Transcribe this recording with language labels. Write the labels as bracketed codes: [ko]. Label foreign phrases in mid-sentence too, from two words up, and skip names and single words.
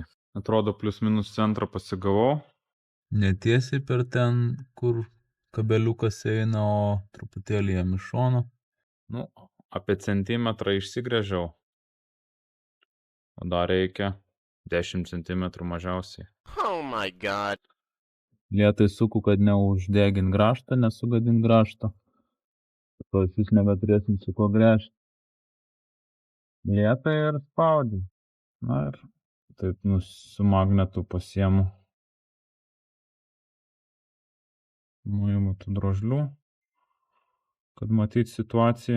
[lt] Atrodo, plius minus centrą pasigavau. Netiesiai per ten, kur kabeliukas eina, o truputėlį jam iš šono. Nu, apie centimetrą išsigręžiau. O dar reikia 10 cm mažiausiai. [en] Oh my god. [lt] Lietai suku, kad neuždegint grąžtą, nesugadint grąžtą. To jūs nebeturėsim su ko gręžti. Lietai ir spaudžiu. Na ir taip su magnetu pasiemu. Nuimu tų drožlių, kad matyti situaciją.